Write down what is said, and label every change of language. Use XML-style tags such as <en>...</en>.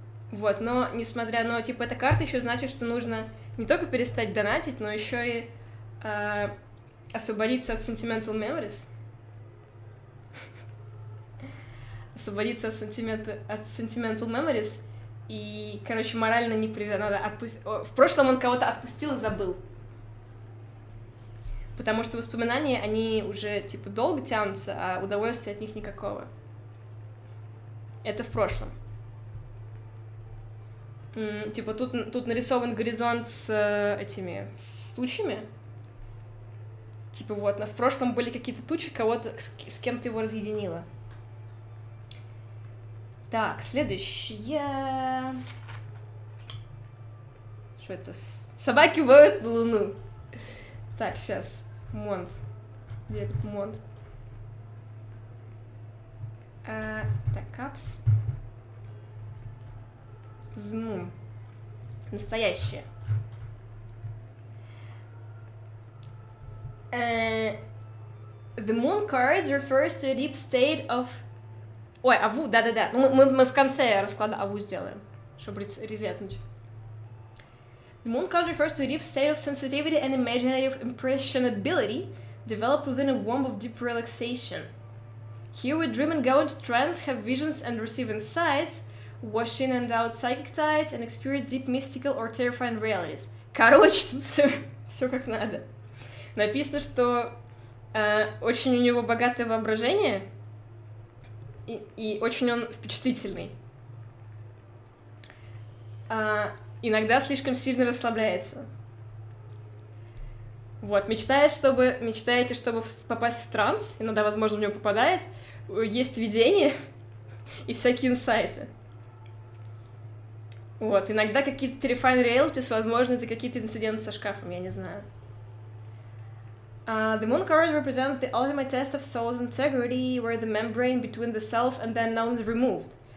<ru>Вот, но, несмотря на, типа, эта карта еще значит, что нужно не только перестать донатить, но еще и освободиться от</ru> <en>sentimental memories.</en> <ru>Освободиться от</ru> <en>sentimental memories.</en> <ru>И, короче, морально надо отпустить. В прошлом он кого-то отпустил и забыл. Потому что воспоминания, они уже, типа, долго тянутся, а удовольствия от них никакого. Это в прошлом. Типа, тут нарисован горизонт с этими... с тучами. Типа вот, в прошлом были какие-то тучи, кого-то с кем-то его разъединило. Так, следующее... Что это? Собаки воют на Луну. Так, сейчас. Монт. Где этот монт? Так, капс. Змум. Настоящее.</ru> <en>The moon card refers to a deep state of...</en> <ru>Ой, аву, да-да-да. Мы в конце расклада аву сделаем, чтобы резетнуть.</ru> <en>The moon card refers to a deep state of sensitivity and imaginative impressionability developed within a womb of deep relaxation. Here we dream and go into trance, have visions and receive insights, wash in and out psychic tides, and experience deep mystical or terrifying realities.</en> <ru>Короче, тут все как надо. Написано, что очень у него богатое воображение, и очень он впечатлительный. Иногда слишком сильно расслабляется. Вот, мечтаете, чтобы попасть в транс, иногда, возможно, в него попадает, есть видения и всякие инсайты. Вот, иногда какие-то</ru> <en>terrifying realities,</en> <ru>возможно, это какие-то инциденты со шкафом, я не знаю.</ru> <en>The moon card represents the ultimate test of soul's integrity, where the membrane between the self and the unknown is removed.</en>